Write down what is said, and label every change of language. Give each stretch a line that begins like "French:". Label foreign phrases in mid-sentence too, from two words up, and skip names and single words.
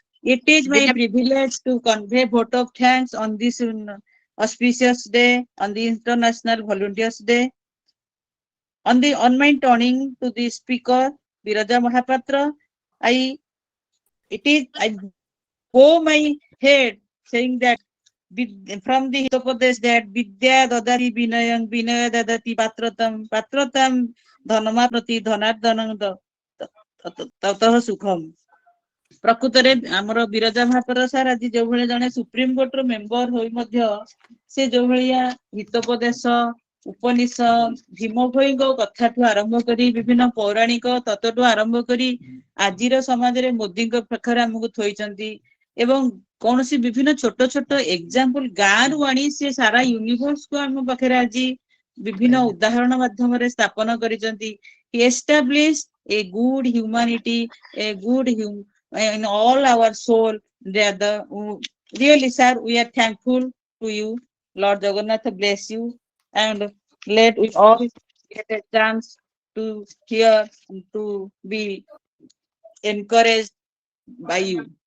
English: it is my privilege to convey vote of thanks on this auspicious day, on the International Volunteers Day. On my turning to the speaker, Biraja Mahapatra, I bow my head saying that from the Hitopadesh that
Sanskrit: विद्या ददाति विनयं विनय ददाति पात्रतां धनमाप्रति धनार्धनं ततः सुखम्.
Odia: ପ୍ରକୃତରେ ଆମର ବିରଜା ମହାପାତ୍ର ସାର୍ ଆଜି ଯୋଉ ଭଳି ଜଣେ
English: supreme courtର member
Odia: ହୋଇ ମଧ୍ୟ ସେ ଯୋଉ ଭଳିଆ ହିତୋପଦେଶ ଉପନିଷଦ ଭୀମ ଭୋଇଙ୍କ କଥାଠୁ ଆରମ୍ଭ କରି ବିଭିନ୍ନ ପୌରାଣିକ ତତ୍ତ୍ୱଠୁ ଆରମ୍ଭ କରି ଆଜିର ସମାଜରେ ମୋଦିଙ୍କ ପାଖରେ ଆମକୁ ଥୋଇଛନ୍ତି ଏବଂ କୌଣସି ବିଭିନ୍ନ ଛୋଟ ଛୋଟ ଏକ୍ସାମ୍ପଲ ଗାଁରୁ ଆଣି ସେ ସାରା ୟୁନିଭର୍ସକୁ ଆମ ପାଖରେ ଆଜି ବିଭିନ୍ନ ଉଦାହରଣ ମାଧ୍ୟମରେ ସ୍ଥାପନ କରିଛନ୍ତି
English: establish a good humanity, a good in all our soul. Really, sir, we are thankful to you. Lord Jagannath bless you, and let we all get a chance to hear, to be encouraged by you.